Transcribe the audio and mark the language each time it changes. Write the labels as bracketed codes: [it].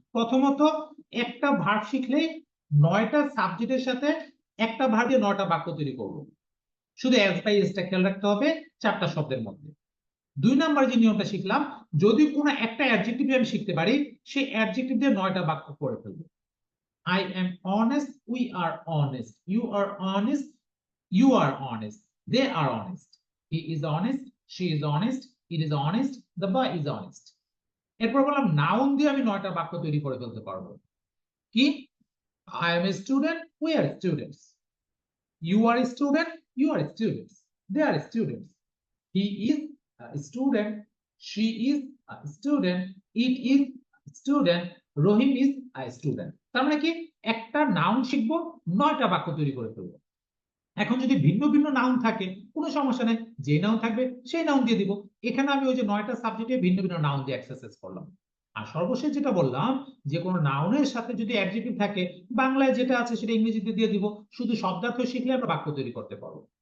[bn] প্রথমত একটা ভার্ব শিখলেই 9টা সাবজেক্টের সাথে একটা ভার্ব দিয়ে 9টা বাক্য তৈরি করব। শুধু এস বাই এসটা খেয়াল রাখতে হবে 4টা শব্দের মধ্যে। 2 নম্বর যে নিয়মটা শিখলাম, যদি কোনো একটা অ্যাডজেক্টিভ আমি শিখতে পারি, সেই অ্যাডজেক্টিভ দিয়ে 9টা বাক্য করে ফেলবো। [en] I am honest, we are honest, you are honest, you are honest, they are honest, he is honest, she is honest, it is honest, the boy is honest। [bn] এরপর বললাম নাউন দিয়ে আমি 9টা বাক্য তৈরি করে ফেলতে পারবো। কি? [en] I am a student, we are students, you are a student, you are students, they are students, he is a student, she is a student, it is a student, Rahim is a student। [bn] তার মানে কি একটা noun শিখবো 9টা বাক্য তৈরি করে ফেলবো। এখন যদি ভিন্ন ভিন্ন নাউন থাকে কোনো সমস্যা নেই, যে নাউন থাকবে সেই নাউন দিয়ে দিব। এখানে আমি ওই যে 9টা সাবজেক্টে ভিন্ন ভিন্ন নাউন দিয়ে এক্সারসাইজ করলাম। আর সর্বশেষ যেটা বললাম যে কোনো নাউনের সাথে যদি অ্যাডজেক্টিভ থাকে বাংলায় যেটা আছে সেটা ইংরেজিতে দিয়ে দিব, শুধু শব্দার্থ শিখলে আমরা বাক্য তৈরি করতে পারবো।